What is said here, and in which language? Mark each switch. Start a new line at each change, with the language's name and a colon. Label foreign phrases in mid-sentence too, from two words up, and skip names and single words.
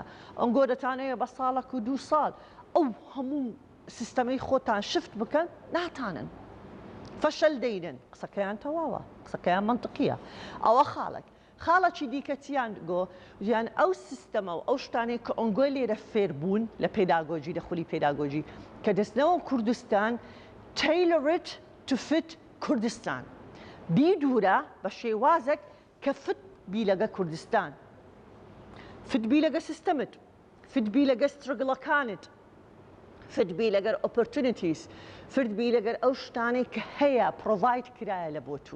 Central Kurdish: ئەنگۆ دەتانەیە بە ساڵێک و 2 ساڵ ئەو هەموو سیستەمەی خۆتان شفت بکەن ناتانن، فەشەل دەینن. قسەکەیان تەواوە، قسەکەیان منطقیە. ئەوە خاڵێکی دیکە چیان ژیان ئەو سیستەمە و ئەو شتانەی کە ئەنگۆی لێرە فێربوون لە پێداگۆژی لە خولی پێداگۆژی کە دەستنەوە کوردستان
English: tailored to fit
Central Kurdish: کوردستان، بیدورە بە شێوازێک کە فت بی لەگە کوردستان، فت بی لەگە سیستەمت، فت بی لەگە سترگڵەکانت، فت بی لەگەر opportunities، فت بی لەگەر ئەو شتانەی کە هەیە پرۆڤاید کرایە لە بۆ تو.